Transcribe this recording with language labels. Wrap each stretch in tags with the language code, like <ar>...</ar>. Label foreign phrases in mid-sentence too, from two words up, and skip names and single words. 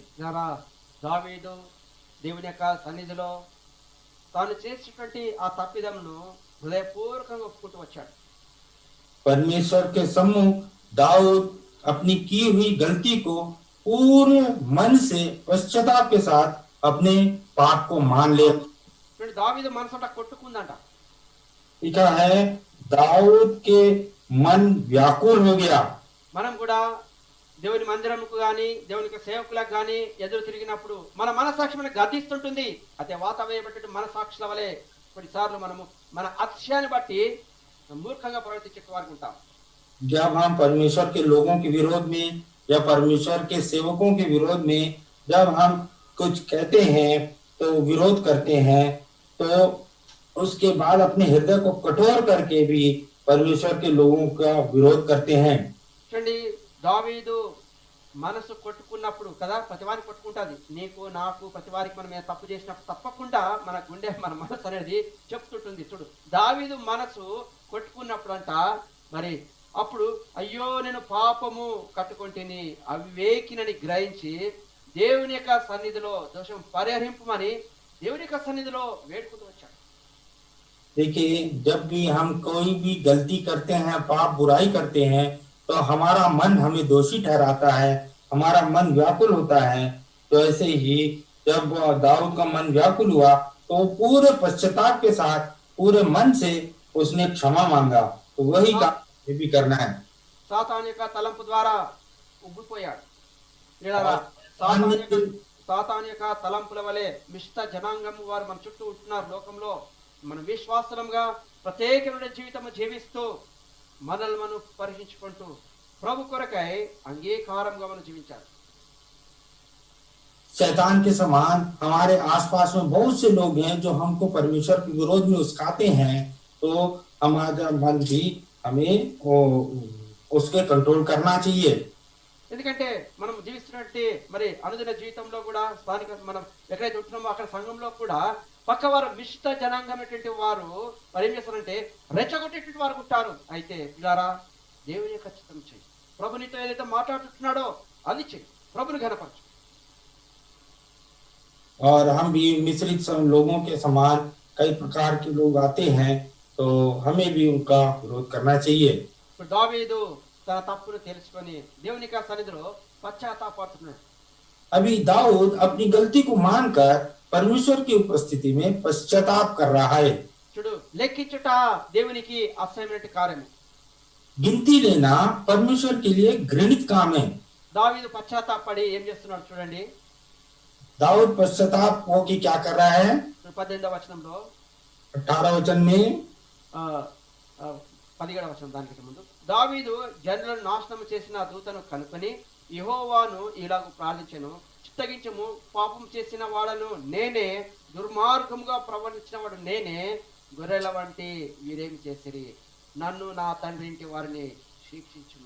<te>దావీదు దేవుని యొక్క సన్నిధిలో తాను చేసినటువంటి ఆ తప్పిదమును హృదయపూర్వకంగా ఒప్పుకుంటూ వచ్చాడు.</te> <hi>परमेश्वर के सम्मुख दाऊद अपनी की हुई गलती को पूरे मन से पश्चाताप के साथ अपने पाप को मान ले.</hi> <te>దావీదు మనసంట కొట్టుకుందంట.</te> <hi>लिखा है दाऊद के मन व्याकुल हो गया.</hi> <te>మనం కూడా దేవుని మందిరంకు గాని దేవునికి సేవకులకు గాని ఎదురు తిరిగినప్పుడు మన మనసాక్షి మనకు గర్దిస్తుంటుంది. అదే వాత వేయబట్టి మనసాక్షుల వలె కొన్నిసార్లు మనము మన అతిశయాన్ని బట్టి మూర్ఖంగా ప్రవర్తించే వారికి ఉంటాం.</te> <hi>जब हम परमेश्वर के लोगों के विरोध में या परमेश्वर के सेवकों के विरोध में जब हम कुछ कहते हैं तो विरोध करते हैं, तो उसके बाद अपने हृदय को कठोर करके भी परमेश्वर के लोगों का विरोध करते हैं.</hi> <te>చూడండి దావీదు మనసు కొట్టుకున్నప్పుడు కదా, ప్రతివారికి కొట్టుకుంటుంది. నీకు నాకు ప్రతివారికి మనం తప్పు చేసినప్పుడు తప్పకుండా మన గుండె మన మనసు అనేది చెప్తుంటుంది. చూడు దావీదు మనసు కొట్టుకున్నప్పుడు అంట మరి అప్పుడు అయ్యో నేను పాపము కట్టుకొంటిని అవివేకినని గ్రహించి దేవుని యొక్క సన్నిధిలో దోషం పరిహరింపమని దేవుని యొక్క సన్నిధిలో వేడుకుంటూ వచ్చాడు.</te> <hi>देखिए, जब भी हम कोई भी गलती करते हैं, पाप बुराई करते हैं, तो हमारा मन हमें दोषी ठहराता है, हमारा मन व्याकुल होता है. तो ऐसे ही जब दाऊद का मन व्याकुल हुआ तो पूरे पश्चाताप के साथ पूरे मन से उसने क्षमा मांगा. तो वही काम ये भी करना है.</hi> <te>సాతాను యొక్క తలంపు ద్వారా ఉబ్బిపోయాడు. సాతాను యొక్క తలంపుల వలె మిష్ట జనాంగం వారు మన చుట్టూ ఉంటున్నారు లోకంలో. మన విశ్వాసంగా ప్రత్యేకమైన జీవితం జీవిస్తూ మనల్ని మనం పరీక్షించుకుంటూ ప్రభు కొరకై అంగీకారంగా మనం జీవించాలి.</te> <hi>शैतान के समान हमारे आसपास में बहुत से लोग हैं जो हमको परमेश्वर के विरोध में उस्काते हैं, तो हमारा मन भी हमें उसके कंट्रोल करना चाहिए.</hi> <te>ఎందుకంటే మనం జీవిస్తున్నట్టు మరి అనుదిన జీవితంలో కూడా స్థానిక మనం ఎక్కడైతే ఉంటున్నామో అక్కడ సంఘంలో కూడా పక్కవారు మిష్ట జనాంగమైనటువంటి వారు మరి ఏం చేస్తారంటే రెచ్చగొట్టేటువంటి వారు ఉంటారు. అయితే పిల్లారా దేవుని యొక్క చిత్తం చేయి, ప్రభు నీతో ఏదైతే మాట్లాడుతున్నాడో అది చెయ్యి, ప్రభుని ఘనపరచు.</te> <hi>और हम भी मिश्रित लोगों के समान कई प्रकार के लोग आते हैं, तो हमें भी उनका विरोध करना चाहिए.</hi> <te>ఇప్పుడు దావీదు తన తప్పును తెలుసుకొని దేవుని యొక్క సన్నిధిలో పశ్చాత్తాపడుతున్నాడు.</te> <hi>अभी दाऊद अपनी गलती को मानकर परमेश्वर की उपस्थिति में पश्चाताप कर रहा है.</hi> <te>చూడు లెక్కించుట దేవునికి అసహ్యమైన కార్యము.</te> <hi>गिनती लेना परमेश्वर के लिए घृणित काम है.</hi> <te>దావీదు పశ్చాత్తాపడి ఏం చేస్తున్నాడు చూడండి.</te> <hi>दाऊद पश्चाताप हो कि क्या कर रहा है.</hi> <te>18వ వచనంలో</te> <hi>18 वचन में</hi> <te>17వ వచనం దానికి ముందు దావీదు జనులను నాశనం చేసిన దూతను కనుకొని యెహోవాను ఇలాగ ప్రార్థించెను, చిత్తగించము, పాపం చేసిన వాడను నేనే, దుర్మార్గముగా ప్రవర్తించిన వాడు నేనే, గొర్రెల వంటి వీరేమి చేసిరి, నన్ను నా తండ్రి ఇంటి వారిని శిక్షించుము.</te>